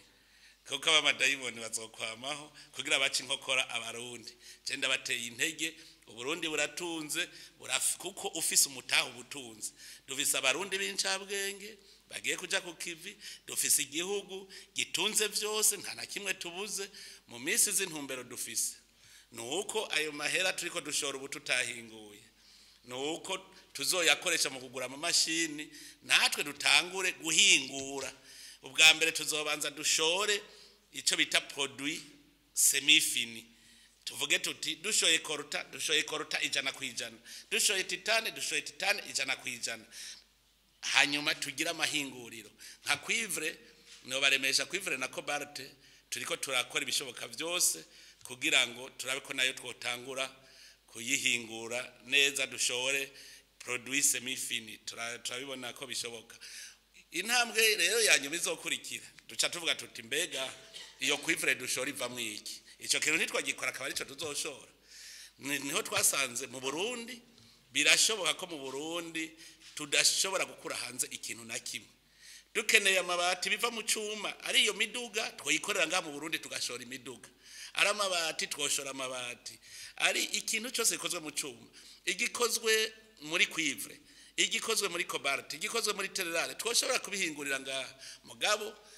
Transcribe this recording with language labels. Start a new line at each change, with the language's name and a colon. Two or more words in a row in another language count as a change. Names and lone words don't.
Rundi: kuko abamadayimoni bazokwamaho kugira bace inkokora abarundi je ndabateye intege Uburundi buratunze kuko ufise umutaho ubutunze dufise abarundi b'incabwenge bagiye kuja ku kivi dufise igihugu gitunze vyose nta na kimwe tubuze mu minsi z'intumbero dufise nuko ayo mahera turiko dushora ubu tutahinguye nuko tuzoyakoresha mu kugura amamashini natwe dutangure guhingura ubwa mbere tuzobanza dushore ico bita
French: produit semi fini
Rundi: tuvuge tuti dushoye korota ijana kwijana dushoye titane ijana kwijana hanyuma tugira amahinguriro nka Cuivre no baremesha Cuivre na Cobalt turiko turakora ibishoboka byose kugira ngo turabe ko nayo twotangura kuyihingura neza dushore produit
French: semi fini
Rundi: turabibona ko bishoboka intambwe rero yanyuma izokurikira duca tuvuga tuti mbega iyo Cuivre dushora iva mwiki ico kintu nitwagikora akaba arico tuzoshora niho twasanze mu Burundi birashoboka ko mu Burundi tudashobora gukura hanze ikintu na kimwe dukeneye amabati biva mu cuma ari iyo miduga twoyikorera nga mu Burundi tugashora imiduga ari amabati twoshora amabati ari ikintu cyose gikozwe mu cuma igikozwe muri Cuivre igikozwe muri Cobalt igikozwe muri Tererale twoshobora kubihingurira nga mugabo